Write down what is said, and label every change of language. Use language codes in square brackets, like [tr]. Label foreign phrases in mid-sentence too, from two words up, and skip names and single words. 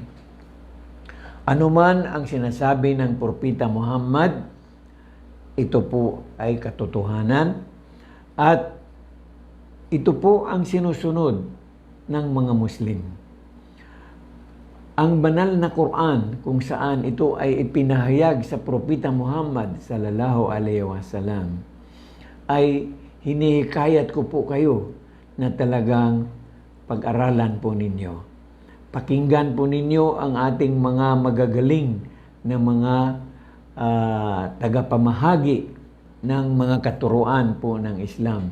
[tl] Ano man ang sinasabi ng propeta Muhammad, ito po ay katotohanan at ito po ang sinusunod ng mga Muslim. Ang banal na Quran kung saan ito ay ipinahayag sa propeta Muhammad [ar] sallallahu alaihi wasallam [tl] ay hinihikayat ko po kayo na talagang pag-aralan po ninyo. Pakinggan po ninyo ang ating mga magagaling na mga tagapamahagi ng mga katuruan po ng Islam.